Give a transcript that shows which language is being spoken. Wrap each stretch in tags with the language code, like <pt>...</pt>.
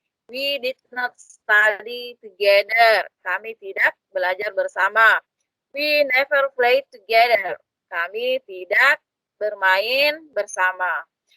<en>We did not study together.</en> <id>Kami tidak belajar bersama.</id> <en>We never played together.</en> <id>Kami tidak bermain bersama.</id>